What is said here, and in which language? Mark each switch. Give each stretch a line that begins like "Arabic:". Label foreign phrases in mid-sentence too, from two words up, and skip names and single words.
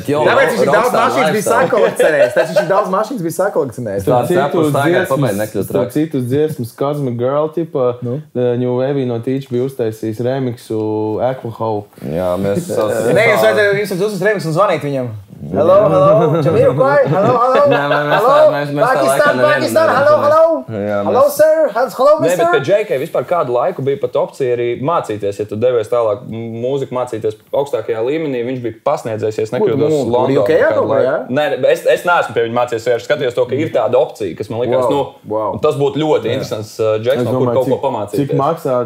Latvian: Tāpēc viņš daudz mašīnas bija sakolekcionējis. Tāpēc viņš daudz mašīnas bija sakolekcionējis. Citus dziesmas, Cosmic Girl, tipa,
English: New Wave
Latvian: no Teach bija uztaisījis remixu Aquahawk. Jā, mēs... Nē, jums uzsas remix un zvanīt viņam.
English: Hello, Jamiroquai, hello. Pakistan, hello, sir, hello, mister. mister.
Latvian: Bet pie JK vispār kādu laiku bija pat opcija arī mācīties, ja tu devies tālāk mūziku mācīties augstākajā līmenī. Viņš bija pasniedzējis, ja nekļūdos Londonā. Nē, es neesmu pie viņa mācījies, es skatījos to, ka ir tāda opcija, kas man likās, tas būtu ļoti interesants JK, no kur kaut ko pamācīties.